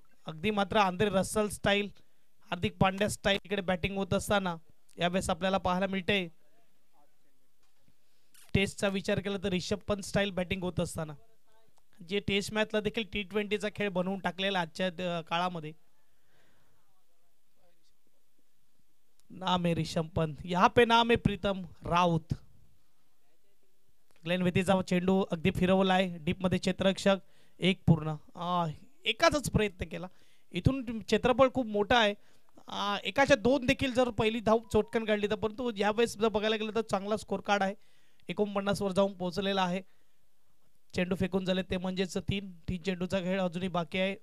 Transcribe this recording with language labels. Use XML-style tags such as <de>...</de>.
<mr>अगदी मात्र Andre Russell style, Hardik Pandya style इकडे बॅटिंग होत असताना यावेळेस आपल्याला पाहायला मिळते. टेस्टचा विचार केला तर रिषभ पंत स्टाईल बॅटिंग होत असताना, जे टेस्ट मॅचला देखील T20चा खेळ बनवून टाकलेला आजच्या काळामध्ये.</mr> <hi>नाम है ऋषभ पंत, यहाँ पे नाम है प्रीतम राऊत.</hi> <mr>ग्लेन वेतीचा चेंडू अगदी फिरवलाय डीप मध्ये क्षेत्ररक्षक. एक पूर्ण एकाच प्रयत्न केला. इथून क्षेत्रफळ खूप मोठा आहे. एकाच्या 2 देखील जर पहिली धाव चोटकन काढली तर, परंतु यावेळेस जर बघायला गेलं तर चांगला स्कोर कार्ड आहे. 49 वर जाऊन पोहोचलेला आहे. चेंडू फेकून झाले ते म्हणजेच 3 चेंडूचा खेळ अजूनही बाकी आहे.</mr>